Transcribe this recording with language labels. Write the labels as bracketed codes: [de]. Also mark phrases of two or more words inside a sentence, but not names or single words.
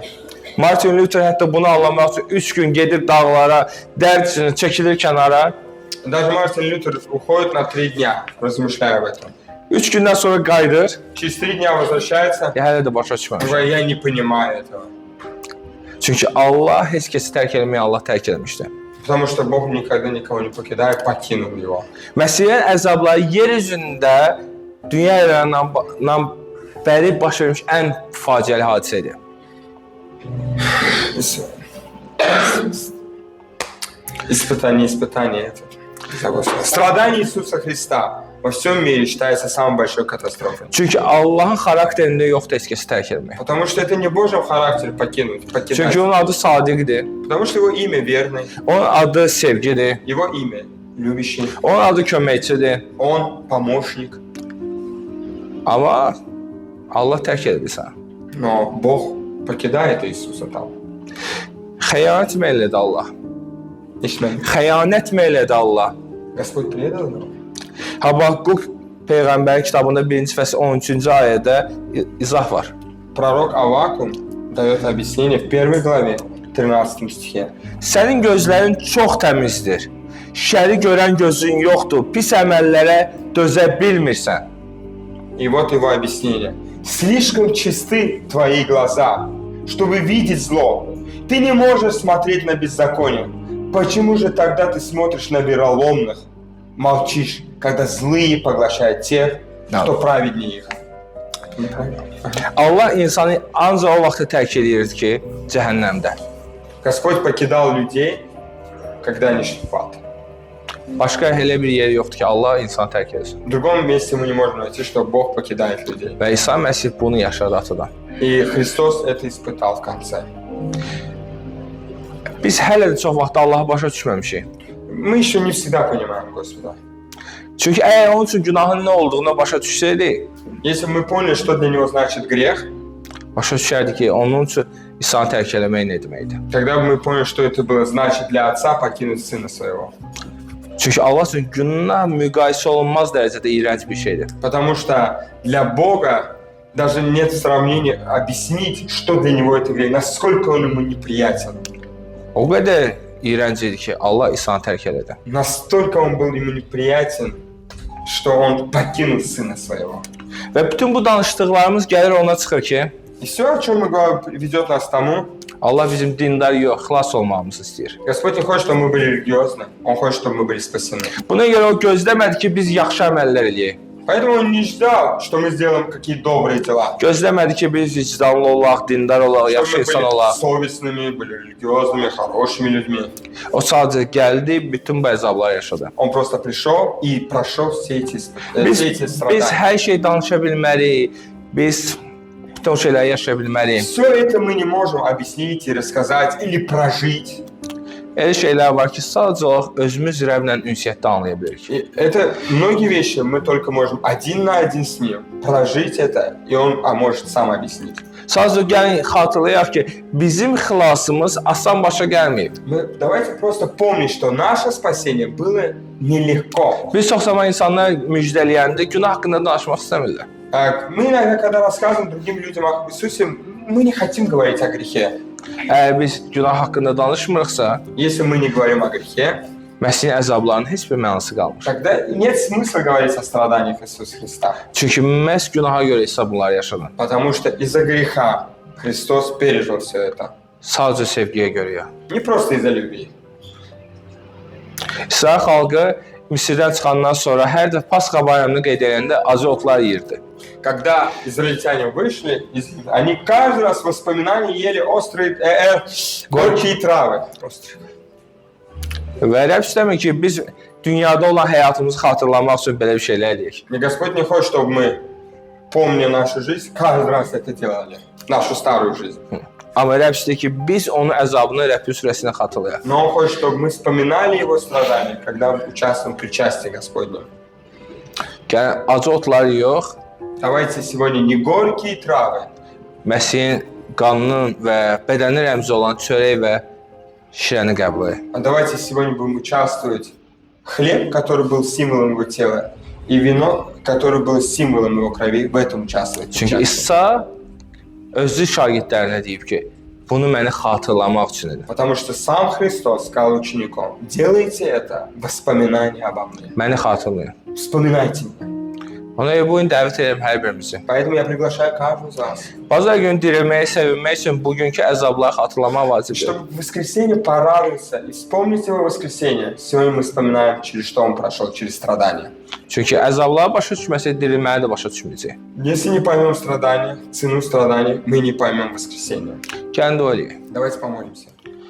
[az] Martin Luther hətta bunu anlamaq üçün 3 gün gedib dağlara, dərd üçün çəkilir kənara. [ru] Даже Мартин Лютер уходит на 3 дня, размышляя об этом. [az] 3 gündən sonra qayıdır. [ru] Через 3 дня возвращается, [az] Hələ də başa düşməmiş. [ru] говорит, я не понимаю этого. [az] Çünki Allah heç kəsi tərk etməyə Allah tərk etmişdi. [ru] Потому что Бог никогда никого не покидает, покинул его. [az] Məsihin əzabları yer üzündə dünya evrenindən bəri baş vermiş ən faciəli hadisə idi. [ru] Испытание это. Страдание Иисуса Христа во всем мире считается самой большой катастрофой. [az] Çünki Allahın xarakterində yoxdur heç kəsi tərk etmək. [ru] Потому что это не в Божьем характере покидать. [az] Çünki onun adı sadiqdir. [ru] Потому что его имя верный, [az] Onun adı sevgidir. [ru] его имя любящий, [az] Onun adı köməkçidir. [ru] он помощник. [az] Amma Allah tərk edir səni. [ru] Но Бог покидает Иисуса там. [az] Xəyanət etməklədir Allah. [ru] Ишмель. [az] Xəyanət etməklədir Allah. [ru] Господь предал его. [az] Habaqquk Peyğəmbərin kitabında 1-ci fəsil 13-cü ayədə izah var. [ru] Пророк Аввакум дает объяснение в 1 главе, 13 стихе. [az] Sənin gözlərin çox təmizdir. Şəri görən gözün yoxdur. Pis əməllərə dözə bilmirsən. [ru] И вот его объяснение. Слишком чисты твои глаза, чтобы видеть зло. Ты не можешь смотреть на беззаконие. Почему же тогда ты смотришь на вероломных? Молчишь, когда злые поглощают тех, кто праведнее их. [az] Allah insanı ancaq o vaxtda tərk edirdi ki, cəhənnəmdə. [ru] Господь покидал людей, когда они шли в ад. [az] Başqa elə bir yer yoxdur ki, Allah insanı tərk etsin. [ru] В другом месте мы не можем найти, что Бог покидает людей. [az] Və İsa Məsih bunu yaşadı atadan. [ru] И Христос это испытал в конце. [az] Biz hələ də çox vaxt Allahı başa düşməmişik. [ru] Мы еще не всегда понимаем Господа. [az] Çünki əgər onun üçün günahın nə olduğunu başa düşsəydik, [ru] Если бы мы поняли, что для него значит грех, [az] başa düşərdik ki, onun üçün İsanı tərk eləmək nə deməkdir. [ru] тогда бы мы поняли, что это было значит для отца покинуть сына своего. [az] Çünki Allah üçün günah müqayisə olunmaz dərəcədə iyrənc bir şeydir. [ru] Потому что для Бога даже нет сравнения объяснить, что для него это грех, насколько он ему неприятен. [az] O qədər iyrənc idi ki, Allah İsanı tərk elədi. [ru] Настолько он был ему неприятен, что он покинул сына своего. [az] Və bütün bu danışdıqlarımız gəlir ona çıxır ki, [ru] И все, о чем мы говорим, ведет нас к тому, [az] Allah bizim dindar yox, xilas olmağımızı istəyir. [ru] Господь не хочет, чтобы мы были религиозны, Он хочет, чтобы мы были спасены. [az] Buna görə o gözləmədi ki, biz yaxşı əməllər eləyək. [ru] Поэтому Он не ждал, что мы сделаем какие добрые дела. [az] Gözləmədi ki, biz vicdanlı olaq, dindar olaq, [ru] Чтобы [az] yaxşı [ru] мы [az] insan [ru] были [az] olaq. [ru] совестными, были религиозными, хорошими людьми. [az] O sadəcə gəldi, bütün bu əzabları yaşadı. [ru] Он просто пришел и прошел все эти [az] Biz [ru] страдания. [az] hər şey danışa bilmərik, biz bütün o şeyləri yaşaya bilmərik. [ru] Все это мы не можем объяснить и рассказать или прожить. [az] Elə şeylər var ki, sadəcə olaraq özümüz Rəbblə ünsiyyətdə anlaya bilirik. [ru] И это многие вещи мы только можем один на один с Ним прожить это, и Он может сам объяснить. [az] Sadəcə gəlin xatırlayaq ki, bizim xilasımız asan başa gəlməyib. [ru] Давайте просто помнить, что наше спасение было нелегко. [az] Biz çox zaman insanlar müjdələyəndə günah haqqında danışmaq istəmirlər. [ru] Мы иногда, когда рассказываем другим людям об Иисусе, мы не хотим говорить о грехе. [az] Əgər biz günah haqqında danışmırıqsa, [ru] Если мы не говорим о грехе, [az] Məsihin əzablarının heç bir mənası qalmır. [ru] Тогда нет смысла говорить о страданиях Иисуса Христа. [az] Çünki məhz günaha görə İsa bunları yaşadı. [ru] Потому что из-за греха Христос пережил все это. [az] Sadəcə sevgiyə görə yox. [ru] Не просто из-за любви. [az] İsrail xalqı Misirdən çıxandan sonra hər dəfə Pasxa bayramını qeyd edəndə acı otlar yeyirdi. [ru] Когда израильтяне вышли, они каждый раз в воспоминании ели острые, горькие травы. [az] Və Rəbb istəmir ki, biz dünyada olan həyatımızı xatırlamaq üçün belə bir şeylər eləyək. [ru] И Господь не хочет, чтобы мы, помня нашу жизнь, каждый раз это делали. Нашу старую жизнь. [az] Amma Rəbb istəyir ki, biz onun əzabını Rəbbin surəsində xatırlayaq. [ru] Но Он хочет, чтобы мы вспоминали Его страдания, когда участвуем в причастии Господнем. [az] Yəni acı otlar yox, [ru] Давайте сегодня не горькие травы, [az] Məsihin qanının və bədənin rəmzi olan çörək və şirəni qəbul edək. [ru] а давайте сегодня будем участвовать хлеб, который был символом Его тела, и вино, которое было символом Его крови, в этом участвовать. [az] Çünki İsa özü şagirdlərinə deyib ki, bunu məni xatırlamaq üçün idi. [ru] Потому что сам Христос сказал ученикам: делайте это в воспоминании обо мне. [az] Məni xatırlayın. [ru] Вспоминайте меня. [az] Ona görə bu gün dəvət edirəm hər birimizi. [ru] Поэтому я приглашаю каждого из вас, [az] Bazar günü dirilməyi, sevinmək üçün bugünkü əzabları xatırlamaq vacibdir. [ru] чтобы в воскресенье порадоваться и вспомнить Его воскресенье. Сегодня мы вспоминаем, через что Он прошел, через страдания. [az] Çünki əzabları başa düşməsək, dirilməni də başa düşməyəcək. [ru] Если не поймем страдания, цену страданий, мы не поймем воскресенье. [az] Gəlin dua eləyək. [ru] Давайте помолимся.